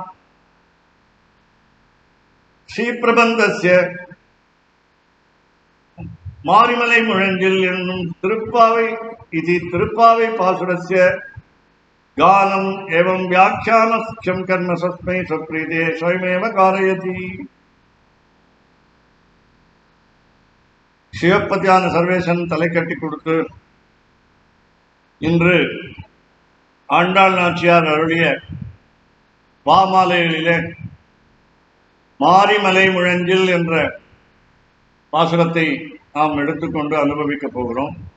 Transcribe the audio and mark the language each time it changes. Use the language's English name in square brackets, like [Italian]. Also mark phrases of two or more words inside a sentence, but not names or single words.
[Sanskrit] श्रीप्रबन्धस्य मारिमलै मुळञ्जिल एन्नुम तिरुप्पावै इति तिरुप्पावै पासुरस्य गानम् एवं व्याख्यानस्य कर्म सस्मै सप्रीते स्वयमेव कारयति। [Tamil] சிவப்பதியான சர்வேசன் தலை கட்டி கொடுத்து இன்று ஆண்டாள் நாச்சியார் அருளிய பாமாலைகளிலே மாரிமலை முழஞ்சில் என்ற பாசுரத்தை நாம் எடுத்துக்கொண்டு அனுபவிக்க போகிறோம்.